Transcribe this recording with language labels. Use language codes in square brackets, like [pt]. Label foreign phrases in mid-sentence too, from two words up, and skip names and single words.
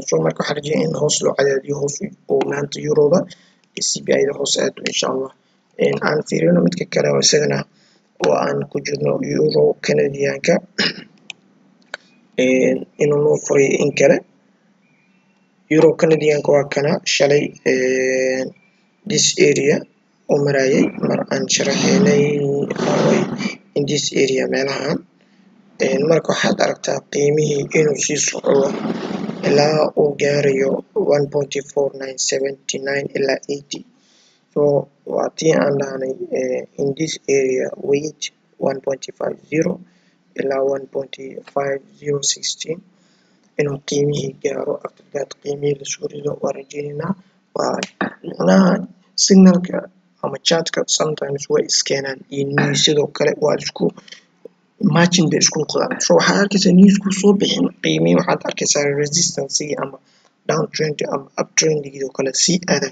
[so] So marka waxaan rajeynaa in hoos loo cadaadiyo hoos oo maanta eurooda CPI-da hoos aado [ar] insha Allah. [so] Aan fiirino midka kale oo isagana oo aan ku jirno Euro Canadianka inuu noo furay in kale. Euro Canadianka waa kana shalay [en] this area [so] oo marayay mar aan sharaxaynay in this area meelahan. Marka waxaad aragtaa qiimihii inuu sii socdo ilaa uu gaarayo 1.4979 ilaa 80. So waa tii aan dhahnay in [en] this area [so] wait 1.50 ilaa 1.5016 inuu qiimihii gaaro. [en] After that [so] qiimihii lasoo rido waa rajeynaynaa. waa macnaha signalka ama chartka sometimes way iskeenaan iyo news sidoo kale waa isku matching bay isku noqdaan. So waxaad arkaysaa newsku soo bixin qiimihii waxaad arkaysaa resistance ama downtrend ama uptrendigi oo kale sii aaday.